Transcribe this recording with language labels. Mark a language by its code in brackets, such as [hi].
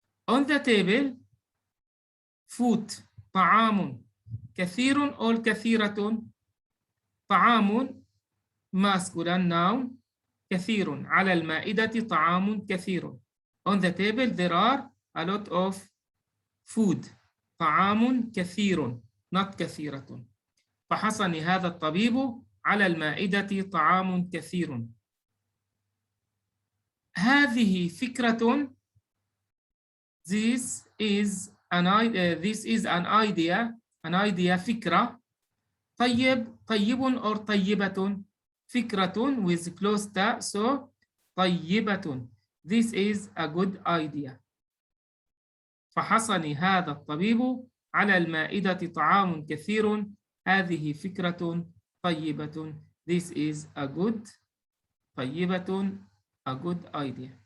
[en] On the table food [ar] طعام كثير [en] or كثيرة. طعام masculine noun كثير. [ar] على المائدة طعام كثير. [en] On the table there are a lot of food. [ar] طعام كثير [en] not [ar] كثيرة. فحصني هذا الطبيب على المائدة طعام كثير. هذه فكرة. [en] This is an idea. An idea فكرة. طيب or طيبة. فكرة with close ta, so طيبة. This is a good idea. [ar] فحصني هذا الطبيب على المائدة طعام كثير. هذه فكرة طيبة. [en] This is a good طيبة a good idea.